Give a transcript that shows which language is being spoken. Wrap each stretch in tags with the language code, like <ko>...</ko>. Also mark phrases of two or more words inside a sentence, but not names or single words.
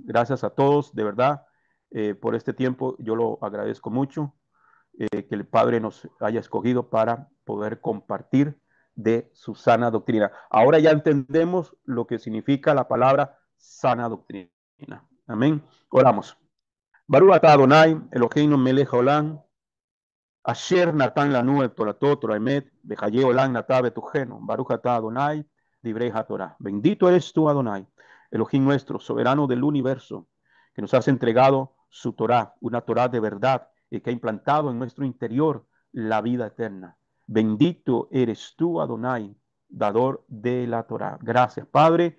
<es>Gracias a todos, de verdad, por este tiempo. Yo lo agradezco mucho, que el Padre nos haya escogido para poder compartir de su sana doctrina. Ahora ya entendemos lo que significa la palabra sana doctrina. Amén. Oramos.</es> <he>ברוך אתה אדוני אלוהינו מלך העולם אשר נתן לנו את תורתות תורה אמת בחיי עולם נטע בתוכנו. ברוך אתה אדוני דברי התורה.</he> <es>Bendito eres tú, Adonai, Elohim nuestro, soberano del universo, que nos has entregado su Torah, una Torah de verdad, y que ha implantado en nuestro interior la vida eterna. Bendito eres tú, Adonai, dador de la Torah. Gracias, Padre.</es>